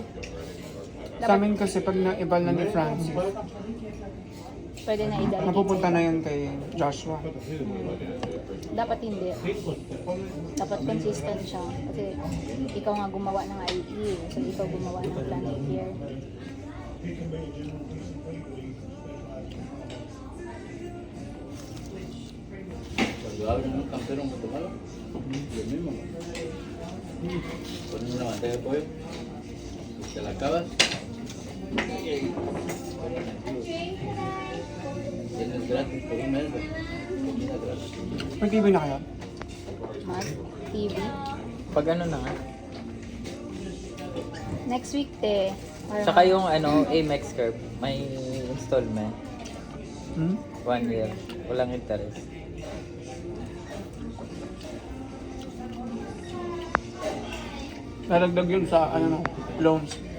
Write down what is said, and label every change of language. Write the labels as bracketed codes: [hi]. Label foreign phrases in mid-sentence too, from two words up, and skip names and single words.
[tl] Sa amin kasi pag na-ibal na ni Francis, Pwede na i-delegate napupunta sa'yo. na yun kay Joshua. Dapat hindi. Dapat consistent siya. Kasi ikaw nga gumawa ng IE. So ikaw gumawa ng [en] plan A here. [es] Cuando abren un campero muy tomado, lo mismo. Ponen una bandeja de pollo, te la acabas. Tienes gratis por un mes, comida gratis. [tl] May TV na kayo? Mag, TV. Pag ano na nga. [en] Next week, te. Or [tl] Saka yung ano, Amex curve, may installment. Hmm? 1 year. Walang interest. Nalagdag yun sa ano, loans.